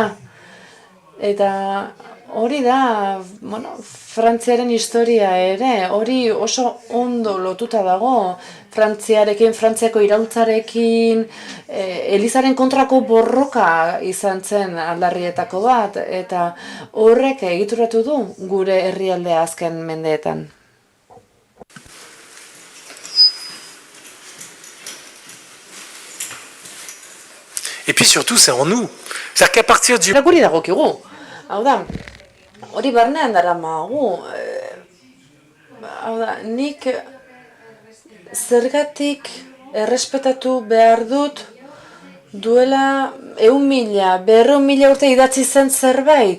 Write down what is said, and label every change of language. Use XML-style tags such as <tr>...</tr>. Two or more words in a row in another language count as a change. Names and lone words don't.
<eu>Eta hori da, bueno, Frantziaren historia ere, hori oso ondo lotuta dago, Frantziako iraultzarekin, Elizaren kontrako borroka izan zen aldarrietako bat, eta horrek egituratu du gure herrialdea azken mendeetan.</eu> <fr>Et puis surtout, c'est en nous. C'est-à-dire qu'à partir du...</fr> <eu>Guri dagokigu, hau da, hori barnean daramagu, hau da, nik zergatik errespetatu behar dut duela 100.000, 200.000 urte idatzi zen zerbait.</eu>